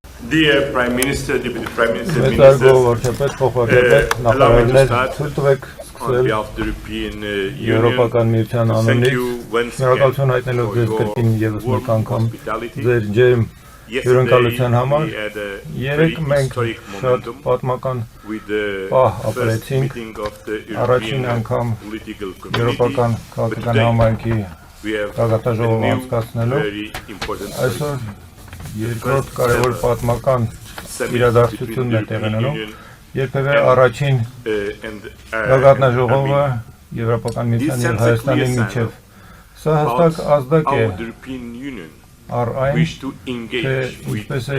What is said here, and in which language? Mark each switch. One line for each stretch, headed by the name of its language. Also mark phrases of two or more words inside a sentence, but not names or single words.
English: Dear Prime Minister, Deputy Prime Minister, on behalf of the European Union, thank you once again for your warm hospitality. Yesterday we had a very historic momentum with the first meeting of the European political community, but today we have a new, very important
Armenian: Երկրորդ կարևոր պատմական իրադարձությունն է տեղի ունենում, երբևէ առաջին գագաթնաժողովը Եվրոպական միության և Հայաստանի միջև։ Սա հստակ ազդակ է առ այն, թե ինչպես է